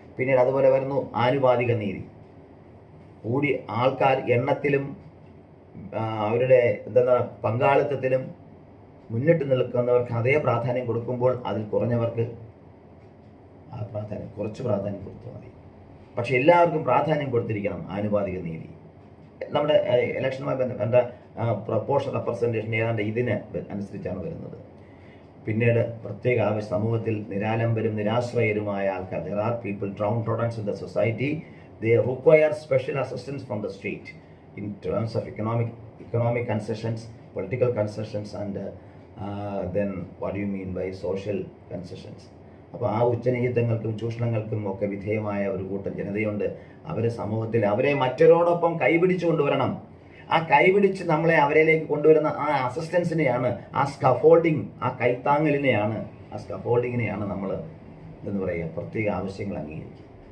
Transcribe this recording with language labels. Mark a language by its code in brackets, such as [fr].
[ml] പിന്നീട് അതുപോലെ വരുന്നു ആനുപാതിക നീതി. കൂടി ആൾക്കാർ എണ്ണത്തിലും അവരുടെ പങ്കാളിത്തത്തിലും മുന്നിട്ട് നിൽക്കുന്നവർക്ക് അതേ പ്രാധാന്യം കൊടുക്കുമ്പോൾ അതിൽ കുറഞ്ഞവർക്ക് കുറച്ച് പ്രാധാന്യം കൊടുത്താൽ മതി. പക്ഷെ എല്ലാവർക്കും പ്രാധാന്യം കൊടുത്തിരിക്കണം. ആനുപാതിക നീതി നമ്മുടെ ഇലക്ഷനുമായി ബന്ധപ്പെട്ട പ്രൊപ്പോർഷണൽ റെപ്രസെൻറ്റേഷൻ ഏതാണ്ട് ഇതിന് അനുസരിച്ചാണ് വരുന്നത്. പിന്നീട് പ്രത്യേക സമൂഹത്തിൽ നിരാലംബരും നിരാശ്രയരുമായ ആൾക്കാർ, [en] there are people downtrodden in the society, they require special assistance from the state in terms of economic economic concessions, political concessions, and then what do you mean by social concessions? [ml] അപ്പോൾ ആ ഉച്ചനീചിത്വങ്ങൾക്കും ചൂഷണങ്ങൾക്കും ഒക്കെ വിധേയമായ ഒരു കൂട്ടം ജനതയുണ്ട്. അവരെ സമൂഹത്തിൽ അവരെ മറ്റൊരോടൊപ്പം കൈപിടിച്ചു കൊണ്ടുവരണം. ആ കൈപിടിച്ച് നമ്മളെ അവരിലേക്ക് കൊണ്ടുവരുന്ന ആ അസിസ്റ്റൻസിനെയാണ്, ആ സ്കഫോൾഡിങ്, ആ കൈത്താങ്ങലിനെയാണ്, ആ സ്കഫോൾഡിങ്ങിനെയാണ് നമ്മൾ എന്ന് പറയുക പ്രത്യേക ആവശ്യങ്ങൾ അംഗീകരിക്കുക.